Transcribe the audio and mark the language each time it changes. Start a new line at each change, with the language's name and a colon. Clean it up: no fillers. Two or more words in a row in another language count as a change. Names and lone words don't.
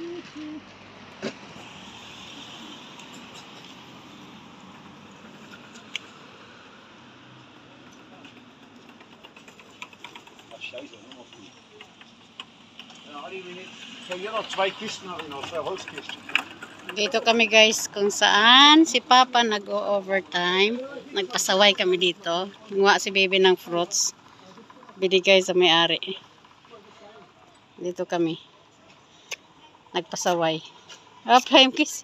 German: Scheiße, nochmal früh. Ja, Ali, wir hier noch 2 Kisten haben, noch 2 Holzkisten.
Filipino: Dito kami guys kung saan si Papa nag-overtime. Nagpasaway kami dito. Nguha si baby ng fruits. Binigay sa may-ari. Dito kami. Nagpasaway. Oh,
English: flying kiss.